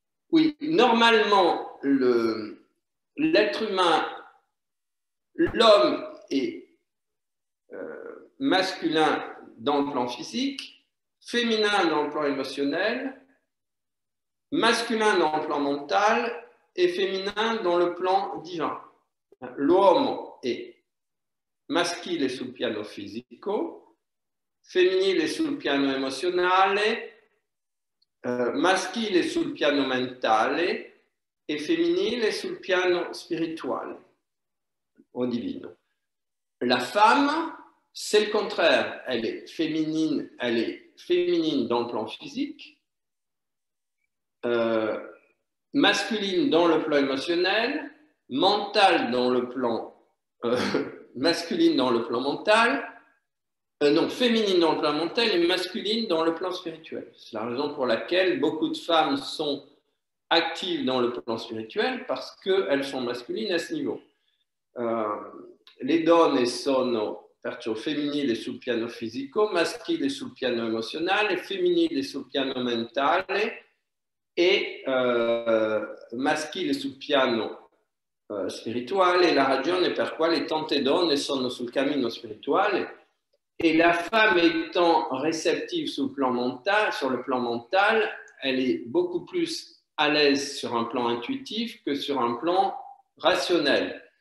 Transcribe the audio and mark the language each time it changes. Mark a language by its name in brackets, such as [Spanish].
[French] Oui, normalement, l'être humain, l'homme est masculin dans le plan physique, féminin dans le plan émotionnel, masculin dans le plan mental et féminin dans le plan divin. [Italian] L'uomo è maschile sul piano fisico, femminile sul piano emozionale, maschile sul piano mentale e femminile sul piano spirituale o divino. [French] La femme, c'est le contraire, elle est féminine dans le plan physique, masculine dans le plan émotionnel, mentale dans le plan masculine dans le plan mental, non, féminine dans le plan mental et masculine dans le plan spirituel. C'est la raison pour laquelle beaucoup de femmes sont actives dans le plan spirituel parce qu'elles sont masculines à ce niveau. [Italian] Le donne sono perciò femminili sul piano fisico, maschili sul piano emozionale, femminili sul piano mentale e maschili sul piano spirituale. La ragione per quale tante donne sono sul cammino spirituale [French] et la femme étant réceptive sur le plan mental, elle est beaucoup plus à l'aise sur un plan intuitif que sur un plan rationnel.